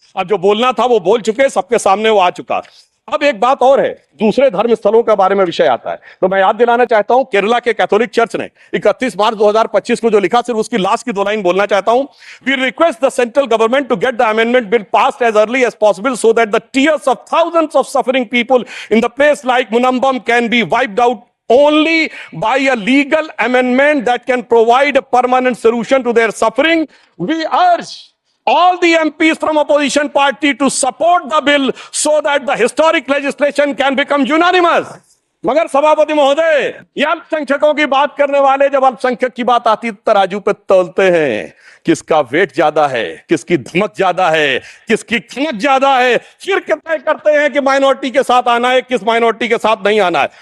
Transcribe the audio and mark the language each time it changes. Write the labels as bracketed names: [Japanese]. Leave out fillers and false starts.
[Hindi] अब जो बोलना था वो बोल चुके, सबके सामने वो आ चुका। अब एक बात और है, दूसरे धर्म स्थलों के बारे में विषय आता है, तो मैं याद दिलाना चाहता हूं केरला के कैथोलिक चर्च ने 31 मार्च 2025 को जो लिखा, सिर्फ उसकी लास्ट की 2 लाइन बोलना चाहता हूं। [English] We request the central government to get the amendment bill passed as early as possible so that the tears of thousands of suffering people in the place like Munambam can be wiped out only by a legal amendment that can provide a permanent solution to their suffering. We urge all the MPs from opposition party to support the bill so that the historic legislation can become unanimous. [Hindi] मगर सभापति महोदय, ये अल्पसंख्यकों की बात करने वाले जब अल्पसंख्यक की बात आती है तराजू पे तौलते हैं, किसका वेट ज्यादा है, किसकी धमक ज्यादा है, किसकी खमक ज्यादा है, फिर तय करते हैं कि माइनॉरिटी के साथ आना है, किस माइनॉरिटी के साथ नहीं आना है।